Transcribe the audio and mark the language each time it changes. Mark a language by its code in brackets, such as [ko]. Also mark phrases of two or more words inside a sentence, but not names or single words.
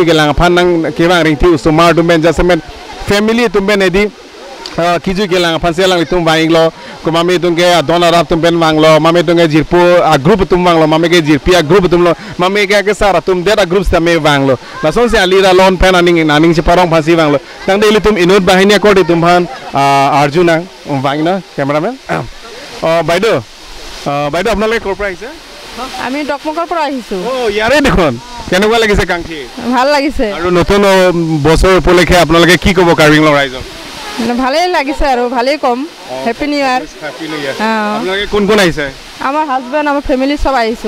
[mjw] kelang phan nang kewang ringthi usumar dumben jasame family tumben edi kijui kelang phan selang tum wainglo kumami tungke dona rap tum pen manglo mame tungke jirpu group tum manglo mame ke jirpi group tum lo mame ke sara tum dera groups tame wanglo la son se alira lon pen aning cheparong phasi wanglo tang deli tum inut bahini akodi tum phan arjuna wangna cameraman [as] বাইদেউ আপোনালোক ক'ৰ পৰা আহিছে আমি ডকমকৰ পৰা আহিছো ইয়াৰে দেখোন কেনেকুৱা লাগিছে কাংথি ভাল লাগিছে আৰু নতুন বছৰ উপলক্ষে আপোনালোকে কি ক'ব কাৰ্বিং লং ৰাইজক ভালেই লাগিছে আৰু ভালেই কম [en] Happy New Year [as] আপোনালোকে কোন কোন আহিছে আমাৰ হাজবেণ্ড আমাৰ ফ্যামিলি সব আহিছো